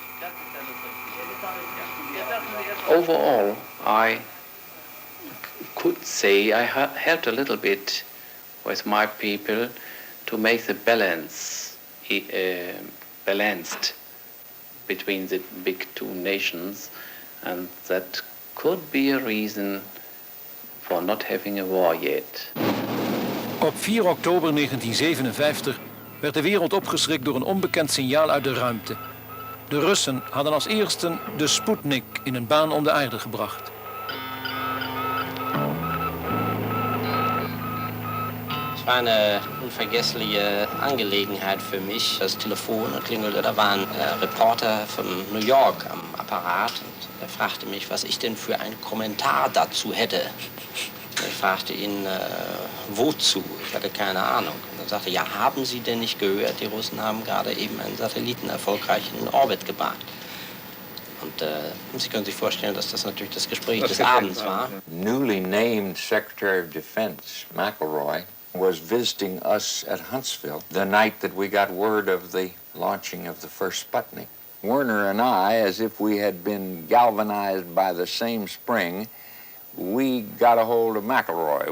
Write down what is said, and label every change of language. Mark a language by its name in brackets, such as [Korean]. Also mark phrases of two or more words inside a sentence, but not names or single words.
[English] Overall, I could say I helped a little bit with my people to make the balance balanced between the big two nations, and that could be a reason for not having a war yet. [Dutch] Op 4 oktober 1957 werd de wereld opgeschrikt door een onbekend signaal uit de ruimte. De Russen hadden als eersten de Sputnik in een baan om de aarde gebracht. [German] Es war eine unvergessliche Angelegenheit für mich. Das Telefon klingelte, da war ein Reporter von New York am Apparat und er fragte mich, was ich denn für einen Kommentar dazu hätte. Ich fragte ihn, wozu? Ich hatte keine Ahnung. Und er sagte, ja, haben Sie denn nicht gehört, die Russen haben gerade eben einen Satelliten erfolgreich in den Orbit gebracht. Und Sie können sich vorstellen, dass das natürlich das Gespräch des Abends war. [English] Newly named Secretary of Defense, McElroy, was visiting us at Huntsville the night that we got word of the launching of the first Sputnik. Werner and I, as if we had been galvanized by the same spring, we got a hold of McElroy.